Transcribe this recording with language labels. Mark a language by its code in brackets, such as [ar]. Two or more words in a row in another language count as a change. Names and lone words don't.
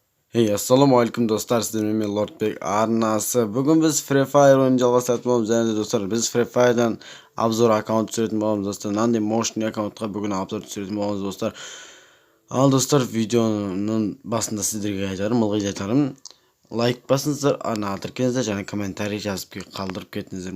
[uz] Hey, assalomu alaykum do'stlar, sizlarga men Lordbek arnasi. Bugun biz Free Fire o'yinini [kk] жалғастыратын және достар, biz Free Fire'dan обзор аккаунт түсіретін боламыз достар. Нандай мощный аккаунтқа бүгін обзор түсіретін боламыз достар. Ал достар, видеоның басында сіздерге айтарым, ылғи айтарым, лайк басыңыздар, ана тіркеңіздер және комментарий жазып қалдырып кетіңіздер.